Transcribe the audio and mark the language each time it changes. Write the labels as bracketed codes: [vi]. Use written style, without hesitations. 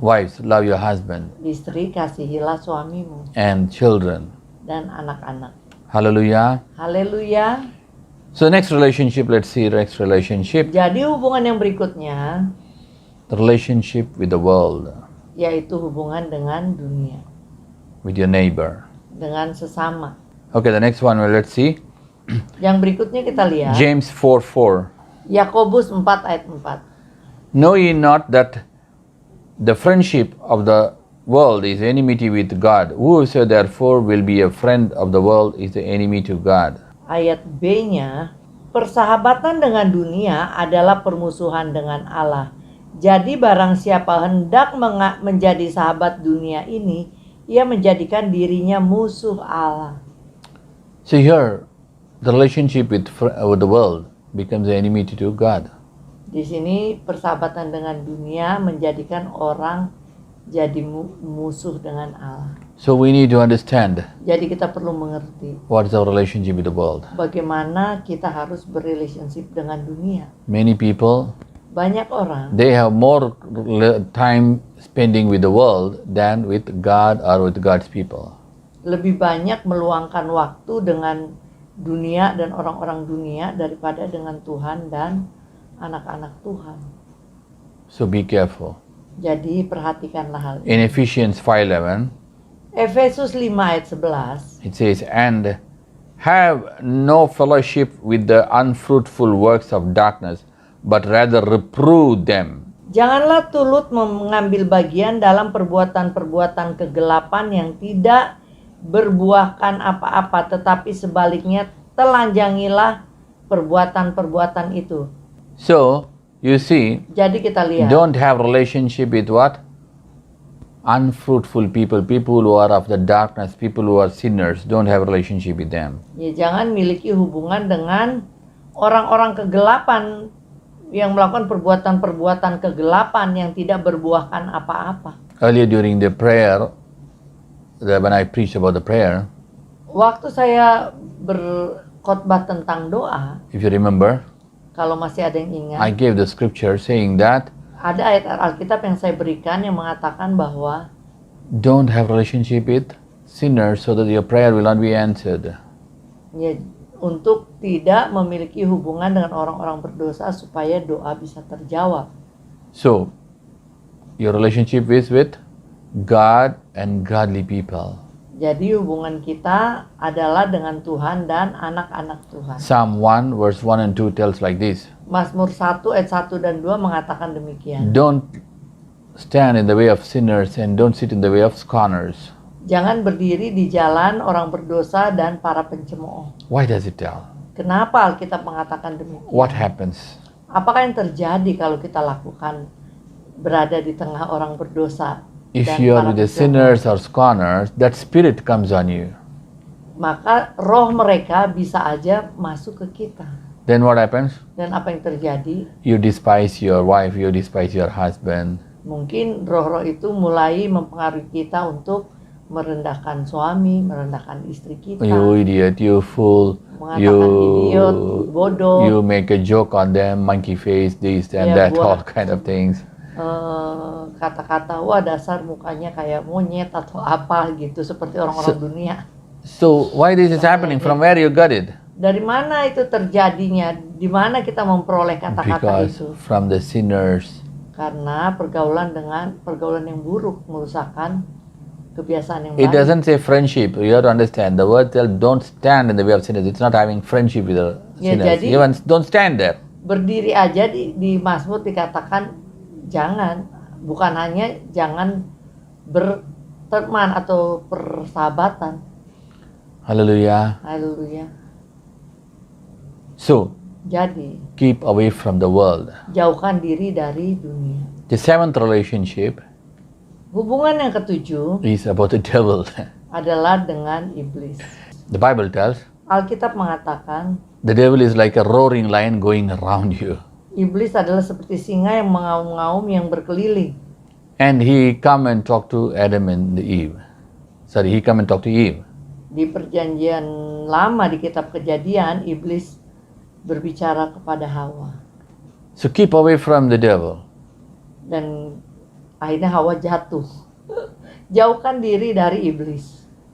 [en] Wives, love your husband. [id] istri kasihilah suamimu, [en] And children. [id] dan anak-anak. [en] Hallelujah. [id] Haleluya. [en] So, next relationship, let's see next relationship. [id] Jadi hubungan yang berikutnya [en] The relationship with the world, [id] yaitu hubungan dengan dunia, [en] with your neighbor. [id] dengan sesama. [en] Okay, the next one, well, let's see. [id] Yang berikutnya kita lihat [en] James 4:4. [id] Yakobus 4 ayat 4. [en] Know ye not that the friendship of the world is enmity with God? Whoso therefore will be a friend of the world is the enemy to God. [id] Ayat B-nya, persahabatan dengan dunia adalah permusuhan dengan Allah. Jadi barang siapa hendak menjadi sahabat dunia ini, ia menjadikan dirinya musuh Allah. [en] So here, the relationship with the world becomes the enmity to God. [id] Di sini persahabatan dengan dunia menjadikan orang jadi musuh dengan Allah. [en] So we need to understand [id] Jadi kita perlu mengerti [en] what is our relationship with the world. [id] bagaimana kita harus berrelationship dengan dunia. [en] Many people, [id] Banyak orang [en] they have more time spending with the world than with God or with God's people. [id] lebih banyak meluangkan waktu dengan dunia dan orang-orang dunia daripada dengan Tuhan dan anak-anak Tuhan. [en] So be careful. [id] Jadi perhatikanlah hal ini. [en] In Ephesians 5:11, [id] Efesus 5 ayat 11. [en] it says, and have no fellowship with the unfruitful works of darkness, but rather reprove them. [id] Janganlah turut mengambil bagian dalam perbuatan-perbuatan kegelapan yang tidak berbuahkan apa-apa, tetapi sebaliknya telanjangilah perbuatan-perbuatan itu. [en] So, you see, [id] Jadi kita lihat, [en] don't have relationship with what? Unfruitful people, people who are of the darkness, people who are sinners. Don't have relationship with them. [id] ya jangan miliki hubungan dengan orang-orang kegelapan yang melakukan perbuatan-perbuatan kegelapan yang tidak berbuahkan apa-apa. [en] Earlier during the prayer, when I preached about the prayer, [id] Waktu saya berkhotbah tentang doa, [en] if you remember, [id] kalau masih ada yang ingat, [en] I gave the scripture saying that [id] ada ayat Alkitab yang saya berikan yang mengatakan bahwa [en] don't have relationship with sinners so that your prayer will not be answered. [id] ya, untuk tidak memiliki hubungan dengan orang-orang berdosa supaya doa bisa terjawab. [en] So, your relationship is with God and godly people. [id] Jadi hubungan kita adalah dengan Tuhan dan anak-anak Tuhan. [en] Psalm 1 verse 1 and 2 tells like this. [id] Mazmur 1 ayat 1 dan 2 mengatakan demikian. [en] Don't stand in the way of sinners and don't sit in the way of scorners. [id] Jangan berdiri di jalan orang berdosa dan para pencemooh. [en] Why does it tell? [id] Kenapa Alkitab mengatakan demikian? [en] What happens? [id] Apakah yang terjadi kalau kita lakukan berada di tengah orang berdosa? [en] If [id] dan [en] you are [id] para [en] with the [id] pencemooh? [en] sinners or scorners, that spirit comes on you. [id] Maka roh mereka bisa aja masuk ke kita. [en] Then what happens? [id] Dan apa yang terjadi? [en] You despise your wife, you despise your husband. [id] Mungkin roh-roh itu mulai mempengaruhi kita untuk merendahkan suami, merendahkan istri kita. [en] You idiot, you fool, [id] Mengatakan idiot, bodoh. [en] you make a joke on them, monkey face, this and [id] Ya, [en] that, all [id] buat- [en] kind of things. [id] Kata-kata wah dasar mukanya kayak monyet atau apa gitu seperti orang-orang dunia. [en] So why this is happening? From where you got it? [id] Dari mana itu terjadinya? Di mana kita memperoleh kata-kata [en] Because [id] itu? [en] from the sinners. [id] Karena pergaulan yang buruk merusakkan kebiasaan yang [en] It [id] baik. [en] doesn't say friendship. You have to understand. The word tells don't stand in the way of sinners. It's not having friendship with the [id] Ya, [en] sinners. [id] jadi- [en] Even don't stand there. [id] Berdiri aja di Mazmur dikatakan jangan, bukan hanya jangan berteman atau persahabatan. [en] Hallelujah. [id] Haleluya. [en] So [id] Jadi [en] keep away from the world. [id] jauhkan diri dari dunia. [en] The seventh relationship [id] Hubungan yang ketujuh [en] is about the devil. [id] adalah dengan iblis. [en] The Bible tells [id] Alkitab mengatakan [en] the devil is like a roaring lion going around you. [id] iblis adalah seperti singa yang mengaum-ngaum yang berkeliling. [en] And he come and talk to Adam and Eve. Sorry, he come and talk to Eve. [id] Di perjanjian lama di kitab Kejadian, iblis berbicara kepada Hawa. [en] So keep away from the devil. [id] Dan akhirnya Hawa jatuh. Jauhkan diri dari iblis.